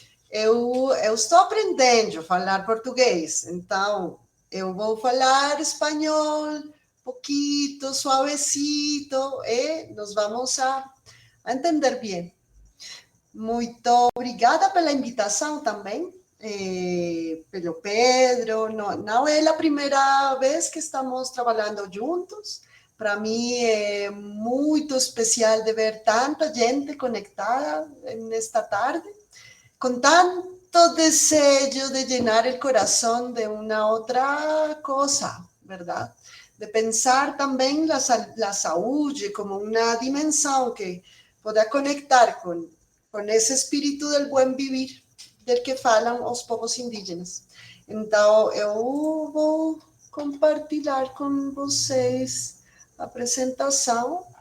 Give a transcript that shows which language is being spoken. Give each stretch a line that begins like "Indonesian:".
Portuguese: Eu estou aprendendo a falar português, então eu vou falar espanhol, pouquinho, suavecito, e nós vamos a entender bem. Muito obrigada pela invitação também, pelo Pedro. Não é a primeira vez que estamos trabalhando juntos. Para mim é muito especial de ver tanta gente conectada nesta tarde,
Spanish: con tanto deseo de llenar el corazón de una otra cosa, ¿verdad? De pensar también la salud como una dimensión que pueda conectar con ese espíritu del buen vivir del que
Portuguese: falam os povos indígenas. Então, eu vou compartilhar com vocês a apresentação.